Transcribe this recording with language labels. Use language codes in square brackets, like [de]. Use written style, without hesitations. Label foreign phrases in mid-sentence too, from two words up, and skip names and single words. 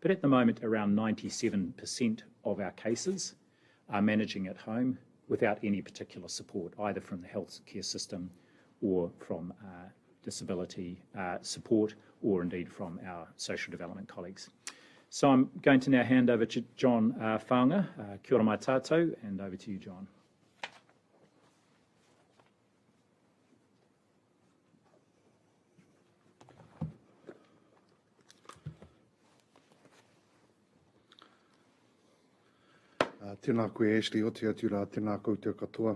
[en] but at the moment around 97% of our cases are managing at home without any particular support, either from the healthcare system or from disability support, or indeed from our social development colleagues. So I'm going to now hand over to John Whaunga. [mi] Kia ora mai tātou, [en] and over to you, John. [mi] Tēnā koe Ashley, o te atura, tēnā koutou katoa.